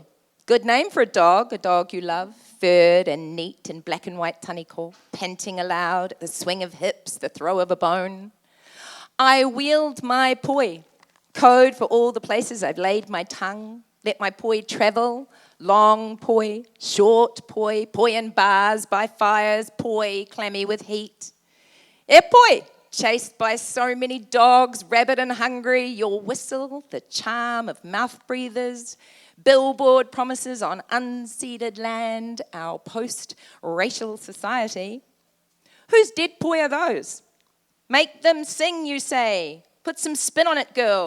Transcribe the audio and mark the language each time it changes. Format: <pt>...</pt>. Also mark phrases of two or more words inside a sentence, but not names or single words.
<en>Good name for a dog you love, furred and neat in black and white taniko, panting aloud at the swing of hips, the throw of a bone. I wield my poi, code for all the places I've laid my tongue, let my poi travel, long poi, short poi, poi in bars by fires, poi clammy with heat.</en> <mi>E poi,</mi> <en>chased by so many dogs, rabid and hungry, your whistle, the charm of mouth breathers, billboard promises on unceded land, our post-racial society. Whose dead poi are those? Make them sing, you say. Put some spin on it, girl.</en>